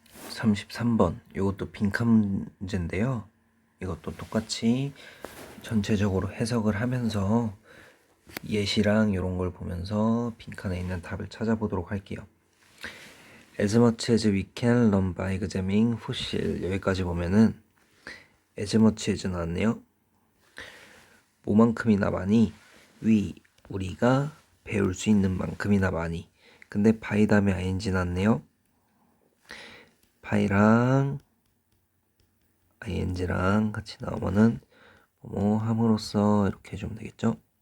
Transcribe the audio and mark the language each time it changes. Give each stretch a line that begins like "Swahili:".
Korean: 33번 이것도 빈칸 문제인데요. 이것도 똑같이 전체적으로 해석을 하면서 예시랑 이런 걸 보면서 빈칸에 있는 답을 찾아보도록 할게요.
English: As much as we can learn by examining fossil.
Korean: 여기까지 보면은 as much as 나왔네요. 뭐만큼이나 많이 우리가 배울 수 있는 만큼이나 많이. 근데 by 다음에 ing 나왔네요. by랑 ing랑 같이 나오면은 뭐 함으로써 이렇게 해주면 되겠죠.